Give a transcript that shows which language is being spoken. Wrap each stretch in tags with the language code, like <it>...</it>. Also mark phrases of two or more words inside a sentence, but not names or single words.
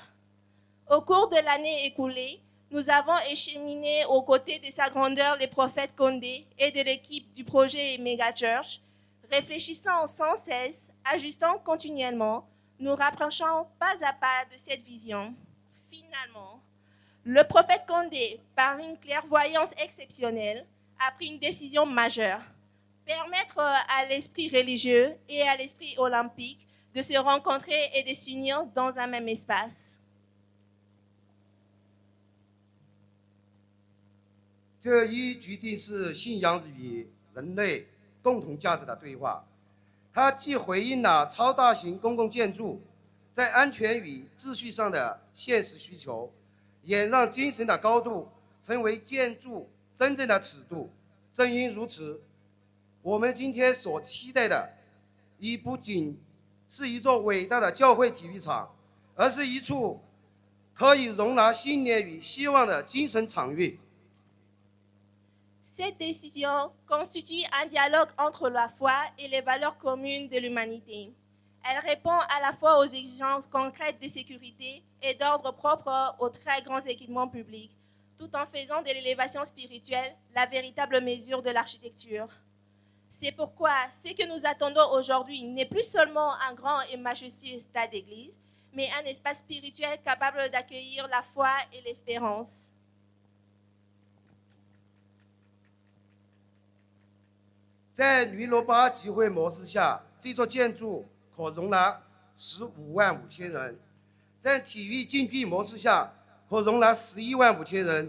<fr>Au cours de l'année écoulée, nous avons écheminé aux côtés de sa grandeur les prophètes Condé et de l'équipe du projet Mega Church, réfléchissant sans cesse, ajustant continuellement, nous rapprochant pas à pas de cette vision. Finalement, le prophète Condé, par une clairvoyance exceptionnelle, a pris une décision majeure: permettre à l'esprit religieux et à l'esprit olympique de se rencontrer et de s'unir dans un même espace.</fr> <zh>这一决定是信仰与人类共同价值的对话，它既回应了超大型公共建筑在安全与秩序上的现实需求，也让精神的高度成为建筑真正的尺度。正因如此，我们今天所期待的，已不仅是一座伟大的教会体育场，而是一处可以容纳信念与希望的精神场域。</zh> <fr>Cette décision constitue un dialogue entre la foi et les valeurs communes de l'humanité. Elle répond à la fois aux exigences concrètes de sécurité et d'ordre propre aux très grands équipements publics, tout en faisant de l'élévation spirituelle la véritable mesure de l'architecture. C'est pourquoi ce que nous attendons aujourd'hui n'est plus seulement un grand et majestueux stade d'église, mais un espace spirituel capable d'accueillir la foi et l'espérance.</fr> <zh>在驴罗巴集会模式下，这座建筑可容纳15.5万人；在体育竞技模式下，可容纳11.5万人。</zh>